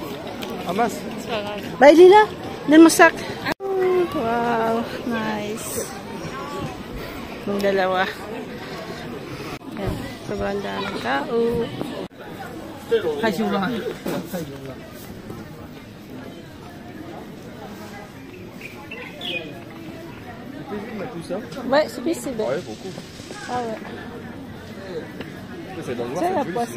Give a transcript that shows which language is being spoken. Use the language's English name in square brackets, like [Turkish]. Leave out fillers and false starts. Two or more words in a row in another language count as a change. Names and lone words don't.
[French] Ah mince. C'est pas grave. Bah, il est là. Donne mon sac. [English] Wow, nice. [Filipino] Yung dalawa. Ayan, sobrang daming tao. [French] Tout ça? Ouais, c'est possible. Ouais, beaucoup. Ah ouais. C'est dans le noir, C'est la joli, poisson,